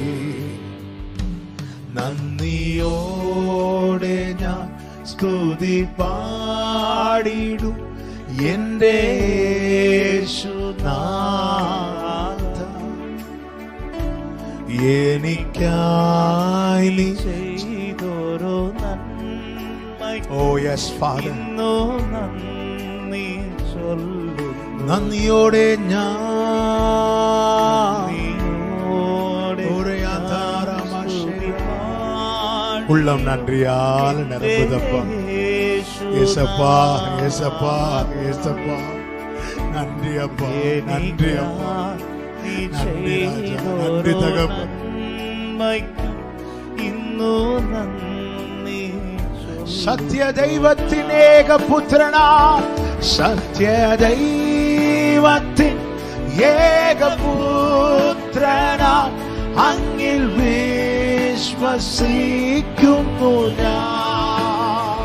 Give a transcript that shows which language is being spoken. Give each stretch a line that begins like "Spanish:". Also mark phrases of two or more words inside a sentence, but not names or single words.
Malayalam: നന്ദിയോടെ ഞാൻ സ്തുതി പാടിടും എന്റെ യേശുനാഥ. എനിക്കായി നീ ചെയ്തോരോ നന്മയ്ക്കും
English: Oh yes Father
Malayalam: നന്ദി ചൊല്ലുന്നു. നന്ദിയോടെ ഞാൻ
Tamil: உள்ளம் நன்றியால் நிரம்புதப்பா. ஏசப்பா ஏசப்பா ஏசப்பா நன்றி அப்பா நன்றி அப்பா நன்றி ராஜா நன்றி தகப்பன்.
Malayalam: സത്യ ദൈവത്തിൻ ഏകപുത്രനാ സത്യ ദൈവത്തിൻ ഏകപുത്രനാ അങ്ങിൽ വിശ്വസിക്കുന്നു ഞാൻ.